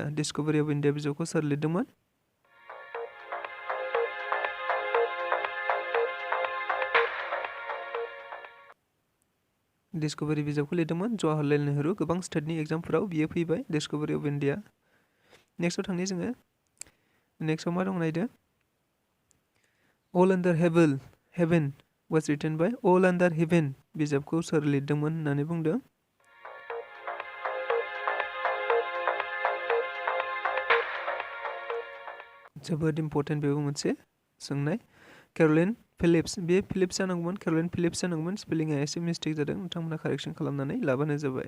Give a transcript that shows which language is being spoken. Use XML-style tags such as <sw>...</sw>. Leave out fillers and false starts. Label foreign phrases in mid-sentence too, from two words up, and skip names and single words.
<brx>डिस्कभारि अफ इन्डिया बिजाबखौ सोर लिरदोंमोन? डिस्कभारि बिजाबखौ लिरदोंमोन जवाहरलाल नेहरू। गोबां स्टेटनि एग्जामफोराव बियो फैबाय डिस्कभारि अफ इन्डिया। नेक्स्टआव थांनि जोङो। नेक्स्टआव मा दं नायदो।</brx> <en>All Under Heaven was written by All Under Heaven</en> <brx>बिजाबखौ सोर लिरदोंमोन होननानै बुंदों? जोबोद इम्पर्टेन्ट बेबो मोनसे सोंनाय। केर'लिन फिलिप्स, बे फिलिप्स जानांगौमोन, केर'लिन फिलिप्स जानांगौमोन, स्पेलिंआ एसे मिस्टेक जादों, नोंथांमोना कारेक्सन खालामनानै लाबानो जाबाय।</brx>